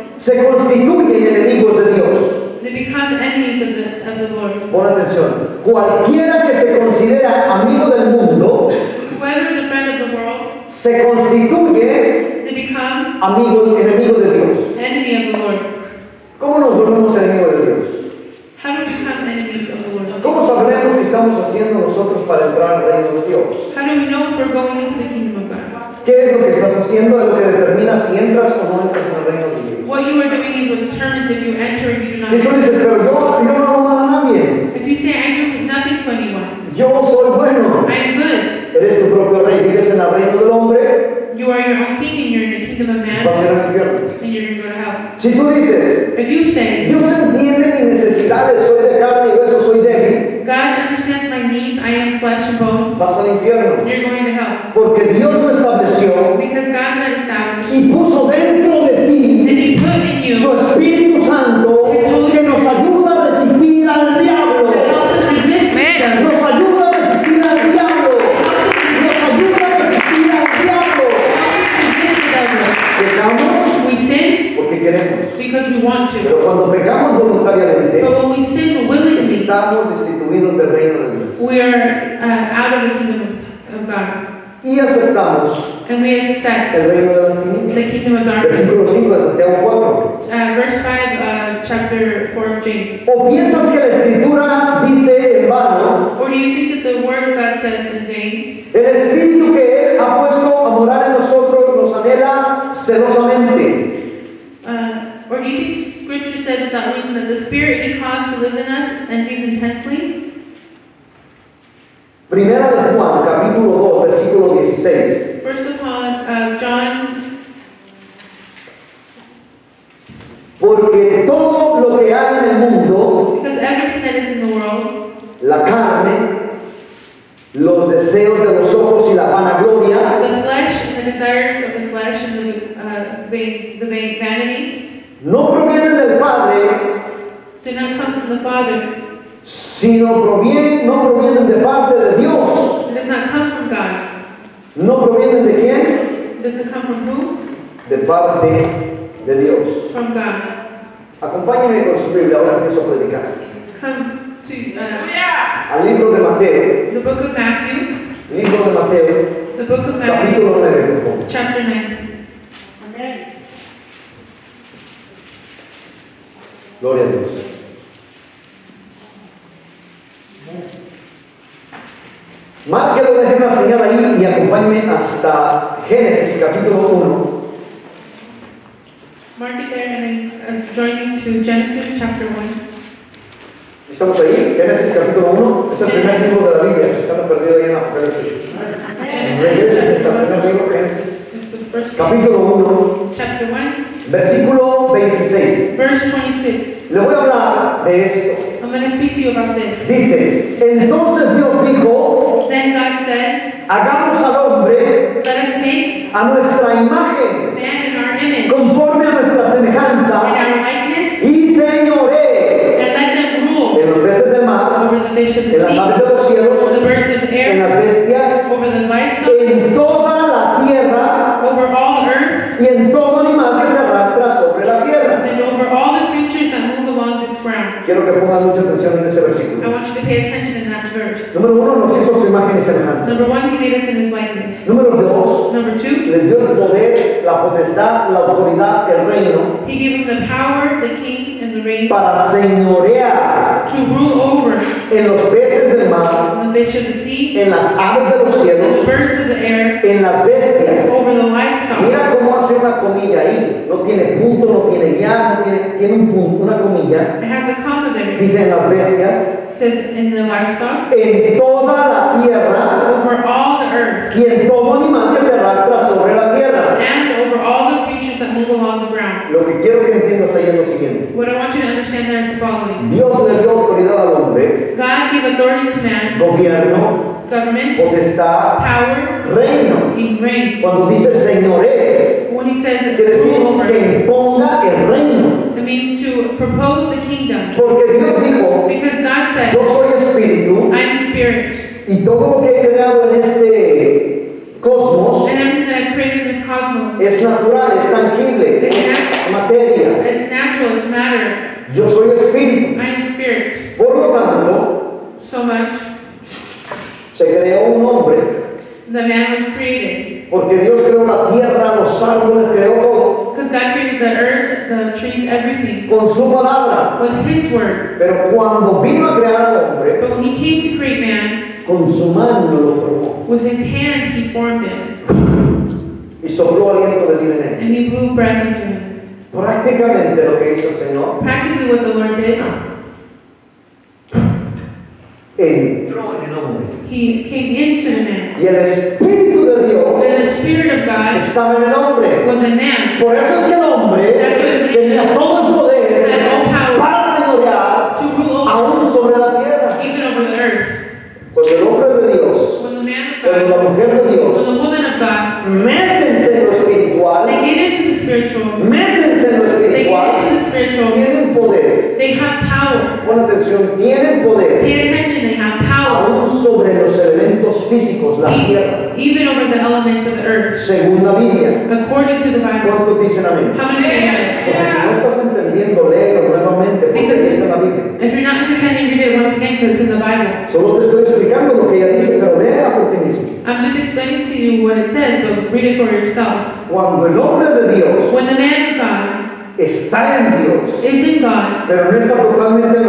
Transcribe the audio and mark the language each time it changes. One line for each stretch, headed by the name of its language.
Spanish: se constituyen enemigos de Dios.
English: they become enemies of the Lord.
Spanish: Pon atención. Cualquiera que se considera amigo del mundo
English: Whoever is a friend of the world,
Spanish: se constituye
English: they become
Spanish: enemigo de Dios.
English: enemy of the Lord.
Spanish: ¿Cómo nos volvemos enemigos de Dios?
English: How do we become enemies of the Lord?
Spanish: ¿Cómo sabremos qué estamos haciendo nosotros para entrar al reino de Dios?
English: How do we know if we're going into the kingdom of God?
Spanish: ¿Qué es lo que estás haciendo? Es lo que determina si entras o no entras en el reino de Dios.
English: What you are doing is what determines if you enter or you do not
Spanish: Si tú
English: enter.
Spanish: dices, pero yo no hago mal a nadie,
English: If you say, I do nothing to anyone,
Spanish: yo soy bueno,
English: I am good,
Spanish: eres tu propio rey, vives en el reino del hombre,
English: you are your own king and you're in the kingdom of
Spanish: vas a
English: man,
Spanish: ir al infierno.
English: and you're going to go to hell.
Spanish: Si tú dices,
English: If you say,
Spanish: Dios entiende mis necesidades, soy de carne y hueso, soy débil,
English: God understands my needs, I am flesh and bone,
Spanish: vas al infierno.
English: you're going to hell.
Spanish: Porque Dios lo estableció
English: Because God had established,
Spanish: y puso dentro de ti
English: and He put in you,
Spanish: su Espíritu Santo que nos ayuda a resistir al diablo.
English: that helps us resist them.
Spanish: Nos ayuda a resistir al diablo. Nos ayuda a resistir al diablo.
English: Resist the devil.
Spanish: Pecamos
English: We sin
Spanish: porque queremos.
English: because we want to.
Spanish: Pero cuando pecamos voluntariamente,
English: But when we sin willingly,
Spanish: estamos destituidos del reino de Dios.
English: we are out of the kingdom of God.
Spanish: Y aceptamos
English: And we accept
Spanish: el reino de las tinieblas.
English: the kingdom of darkness.
Spanish: Versículo 5 de Santiago 4.
English: Verse 5, chapter 4 of James.
Spanish: ¿O piensas que la Escritura dice en vano?
English: Or do you think that the word of God says in vain?
Spanish: El Espíritu que Él ha puesto a morar en nosotros nos anhela celosamente.
English: Or do you think Scripture says without reason that the Spirit He caused to live in us envies intensely?
Spanish: Primera de Juan, capítulo 2, versículo 16.
English: First of all, John,
Spanish: Porque todo lo que hay en el mundo,
English: because everything that is in the world,
Spanish: la carne, los deseos de los ojos y la vanagloria,
English: the flesh and the desires of the flesh and the vanity,
Spanish: no provienen del Padre,
English: do not come from the Father.
Spanish: sino no provienen de parte de Dios.
English: It does not come from God.
Spanish: ¿No provienen de quién?
English: Does it come from who?
Spanish: De parte de Dios.
English: From God.
Spanish: Acompáñenme con su Biblia, ahora empiezo a predicar.
English: Come to
Spanish: Al libro de Mateo,
English: the book of Matthew,
Spanish: libro de Mateo,
English: the book of Matthew,
Spanish: capítulo 9, por favor.
English: chapter 9.
Spanish: Amén. Gloria a Dios. Márquelo, deje una señal ahí y acompáñenme hasta Génesis capítulo 1.
English: Mark it there and then join me to Genesis chapter 1.
Spanish: ¿Estamos ahí? Génesis capítulo 1. Es el primer libro de la Biblia. Si están perdidos ahí en Apocalipsis. Regreses hasta el primer libro, Génesis.
English: It's the first
Spanish: Capítulo 1,
English: chapter 1,
Spanish: versículo 26.
English: verse 26.
Spanish: Le voy a hablar de esto.
English: I'm going to speak to you about this.
Spanish: Dice, entonces Dios dijo,
English: Then God said,
Spanish: hagamos al hombre
English: let us make
Spanish: a nuestra imagen,
English: man in our image,
Spanish: conforme a nuestra
English: in
Spanish: semejanza,
English: our likeness,
Spanish: y señoré
English: and let them rule
Spanish: en los peces del mar,
English: over the fish of
Spanish: en
English: the
Spanish: las
English: sea,
Spanish: aves de los cielos,
English: over the birds of the
Spanish: en
English: air,
Spanish: las bestias,
English: over the livestock,
Spanish: en toda la tierra
English: over all the earth,
Spanish: y en todo animal que se arrastra sobre la tierra.
English: and over all the creatures that move along this ground.
Spanish: Quiero que pongan mucha atención en ese
English: I
Spanish: versículo.
English: want you to pay attention in that verse.
Spanish: Número 1, nos hizo su imagen y semejanza.
English: Number 1, He made us in His likeness.
Spanish: Número 2,
English: Number 2,
Spanish: les dio el poder, la potestad, la autoridad, el reino
English: He gave Him the power, the king, and the reign
Spanish: para señorear
English: to rule over
Spanish: en los peces del mar,
English: the fish of the sea,
Spanish: en las aves de los
English: the
Spanish: cielos,
English: birds of the air,
Spanish: en las bestias.
English: over the livestock.
Spanish: Mira cómo hace una comilla ahí. No tiene punto, no tiene ya, tiene un punto, una comilla.
English: It has a comma there. It
Spanish: Dice en las bestias,
English: says in the livestock,
Spanish: en toda la tierra
English: over all the earth,
Spanish: y en todo animal que se arrastra sobre la tierra.
English: and over all the creatures that move along the ground.
Spanish: Lo que quiero que entiendas ahí es lo siguiente.
English: What I want you to understand there is the following.
Spanish: Dios le dio autoridad al hombre,
English: God gave authority to man,
Spanish: gobierno,
English: government,
Spanish: potestad,
English: power,
Spanish: reino.
English: and reign.
Spanish: Cuando dice señoré,
English: When He says
Spanish: quiere decir
English: rule over,
Spanish: que imponga el reino.
English: it means to propose the kingdom.
Spanish: Porque Dios dijo,
English: Because God said,
Spanish: yo soy
English: I'm spirit.
Spanish: y todo lo que he creado en este cosmos
English: And everything that I've created in this cosmos,
Spanish: es natural, es tangible, es materia.
English: it's natural, it's matter.
Spanish: Yo soy espíritu.
English: I am spirit.
Spanish: Por lo tanto,
English: So much,
Spanish: se creó un hombre,
English: the man was created.
Spanish: porque Dios creó la tierra, los árboles, creó todo
English: Because God created the earth, the trees, everything,
Spanish: con su palabra.
English: with His word.
Spanish: Pero cuando vino a crear al hombre,
English: But when He came to create man,
Spanish: con su mano lo formó
English: with His hand He formed him,
Spanish: y sopló aliento de vida en él.
English: and He blew breath into him.
Spanish: Prácticamente lo que hizo el Señor,
English: Practically what the Lord did,
Spanish: entró en el hombre.
English: He came into the man.
Spanish: Y el Espíritu de Dios
English: And the Spirit of God
Spanish: estaba en el hombre.
English: was in man,
Spanish: Por eso es que el hombre tenía todo el poder para señorear
English: to rule over,
Spanish: aún sobre la tierra.
English: even over the earth.
Spanish: Cuando el hombre de Dios,
English: When the man of
Spanish: cuando
English: God,
Spanish: la mujer de
English: when
Spanish: Dios,
English: the woman of God,
Spanish: métense en lo espiritual,
English: they get into the spiritual,
Spanish: métense en lo
English: they
Spanish: espiritual,
English: get into the spiritual,
Spanish: tienen poder.
English: they have power.
Spanish: Pon atención, tienen poder
English: Pay attention, they have power,
Spanish: aún sobre los elementos físicos, la tierra,
English: even over the elements of the earth,
Spanish: según la Biblia.
English: according to the Bible.
Spanish: ¿Cuántos dicen amén?
English: How many say
Spanish: Porque si no
English: amen?
Spanish: estás entendiendo, léelo nuevamente, porque ahí está en la Biblia.
English: If you're not understanding, read it once again because it's in the Bible.
Spanish: Solo te estoy explicando lo que ella dice, pero léela por ti mismo.
English: I'm just explaining to you what it says, but read it for yourself.
Spanish: Cuando el hombre de Dios
English: When the man of God
Spanish: está en Dios,
English: is in God,
Spanish: pero no está totalmente en lo